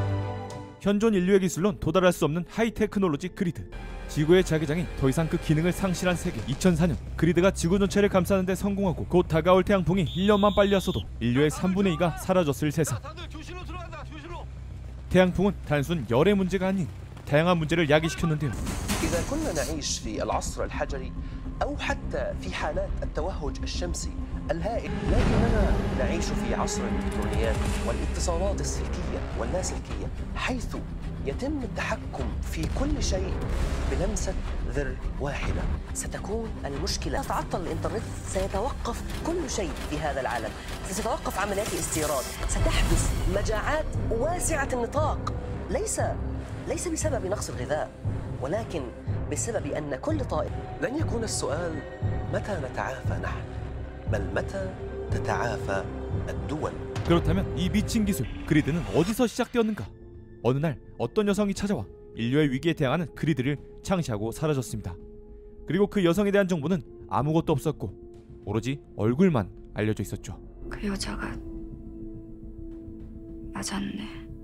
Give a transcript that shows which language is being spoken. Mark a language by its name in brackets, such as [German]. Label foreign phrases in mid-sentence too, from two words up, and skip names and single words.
[Korean] 현존 인류의 기술론 도달할 수 없는 하이테크놀로지 그리드. 지구의 자기장이 더 이상 그 기능을 상실한 세계. 2004년 그리드가 지구 전체를 감싸는 데 성공하고 곧 다가올 태양풍이 1년만 빨리 왔어도 인류의 3분의 2가 사라졌을 세상. 태양풍은 단순 열의 문제가 아닌 다양한 문제를 야기시켰는데요. [Arabic] إذا كنا نعيش في العصر الحجري أو حتى في حالات التوهج الشمسي الهائل، لكننا نعيش في عصر الإلكترونيات والاتصالات السلكية واللاسلكية، حيث يتم التحكم في كل شيء بلمسة زر واحدة. ستكون المشكلة تعطل الإنترنت، سيتوقف كل شيء في هذا العالم، ستتوقف عمليات الاستيراد، ستحدث مجاعات واسعة النطاق، ليس بسبب نقص الغذاء، ولكن بسبب أن كل طائر. لن يكون السؤال متى نتعافى نحن، بل متى تتعافى الدول. [Korean] 그렇다면 이 미친 기술 그리드는 어디서 시작되었는가? 어느 날 어떤 여성이 찾아와 인류의 위기에 대항하는 그리드를 창시하고 사라졌습니다. 그리고 그 여성에 대한 정보는 아무것도 없었고 오로지 얼굴만 알려져 있었죠. 그 여자가 맞았네.